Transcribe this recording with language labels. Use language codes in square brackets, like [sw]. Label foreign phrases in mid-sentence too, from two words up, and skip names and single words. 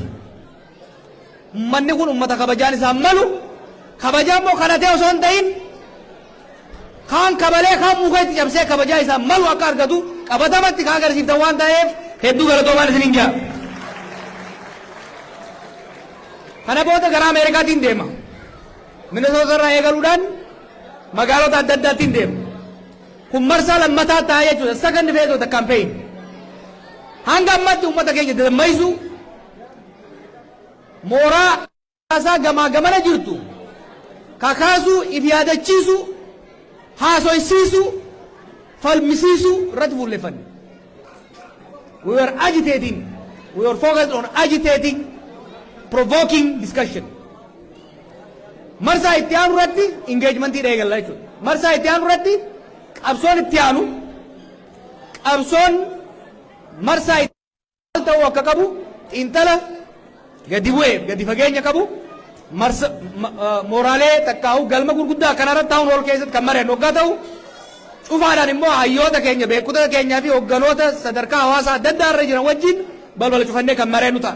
[om] Ummanni kun ummata kabajaan isaan malu kabajaan moo kadhatee osoo hin ta'in kaan kabalee kaan muka itti cabsee kabajaa isaan malu akka argatu qabatamatti kaa agarsiiftan waan ta'eef hedduu galatoomaan isiniin jira. Kana booda gara Ameerikaatiin deema. Minnesota irraa eegaluudhaan magaalota adda addaatiin deema. Kun marsaa lammataa ta'a jechuudha. [en] Second phase of the campaign. [om] Hanga ammatti uummata keenya dammaysu mooraa isaa gamaa gamana jirtu kakaasuu if yaadachiisu haasoysiisu falmisiisu irratti fuulleffanne. [en] We were agitating, we were focused on agitating, provoking discussion. [om] Marsaa itti aanu irratti engagementii eegalla jechuudha. Marsaa itti aanu irratti qabsoon itti aanu qabsoon marsaa itti ta'uu akka qabu xiinxala gadi bu'ee gadi fageenya qabu mooraalee takkaa'u galma gurguddaa kanarratti taa'uun ol keessatti kan mareen hoggaa ta'u cufaadhaan immoo hayyoota keenya beekota keenyaa fi hogganoota sadarkaa hawaasaa adda addaa irra jiran wajjin balbala cufannee kan mareenu ta'a.